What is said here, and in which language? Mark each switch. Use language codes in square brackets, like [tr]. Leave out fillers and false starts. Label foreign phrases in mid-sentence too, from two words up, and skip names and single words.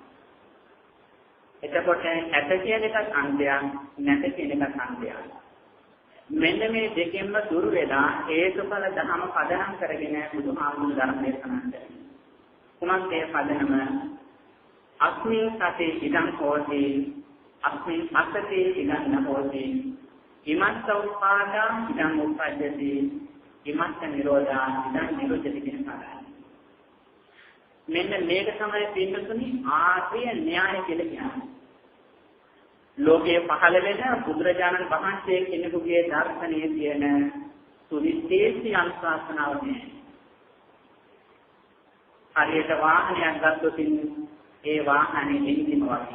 [si] එතකොට ඇත කියන එකත් අන්තයක්, නැත කියන එකත් අන්තයක්. මෙන්න මේ දෙකෙන්ම දුර වෙලා හේතුඵල ධම පදනම් කරගෙන බුදුහාමුදුරු ධර්ම දේශනා කරනවා. කුමක් ඒ පදනම? [pi] අස්මින් සතේ ඉදං හෝති, අස්මින් අසතේ ඉදං නහෝති, ඉමස්ස උපාදා ඉදං උප්පජ්ජති, ඉමස්ස නිරෝධා ඉදං නිරෝධති [si] කියන කාරණා. මෙන්න මේක තමයි පින්නතුනි ආර්ය න්‍යාය කියලා කියන්නේ. ලෝකයේ පහළ වෙන බුදුරජාණන් වහන්සේ කෙනෙකුගේ දර්ශනයේ තියෙන සුවිශේෂී අනුශාසනාව නේ. හරියට වාහනයක් ගත්තොත් ඒ වාහනේ එන්ජිම වගේ.